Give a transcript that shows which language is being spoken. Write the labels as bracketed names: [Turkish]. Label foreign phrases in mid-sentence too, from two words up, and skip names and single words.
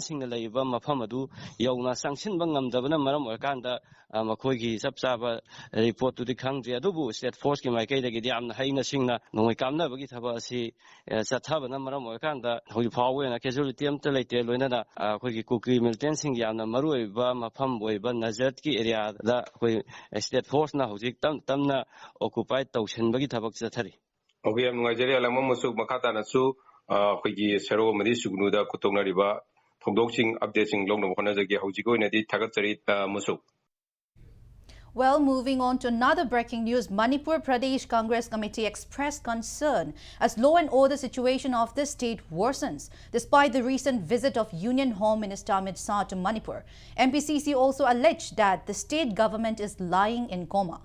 [Manipuri] sing laiba mafam adu yauna sanction bangam dabana maram wakanda makoi gi sabsaba report tu dikhangje adubu [English] state force [Manipuri] ki maikai dagi diamna haina singna nongoi kamna bagi thaba asi chathabana maram wakanda hoi phawwe na casualty amta leite loina da koi gi kuki militant sing yamna maruiba mafam boiba nazat ki area da koi [English] state force [Manipuri] na hojik tamna occupy tawshin bagi thabak chathari okay am ngajari alama musuk makata na su khoi sero mari sugnu da kutongna riba thogdoksing updating longno khona jagi hojiko inadi thagat chari musuk. [English] Well, moving on to another breaking news, Manipur Pradesh Congress Committee expressed concern as law and order situation of the state worsens, despite the recent visit of Union Home Minister Amit Shah to Manipur. MPCC also alleged that the state government is lying in coma.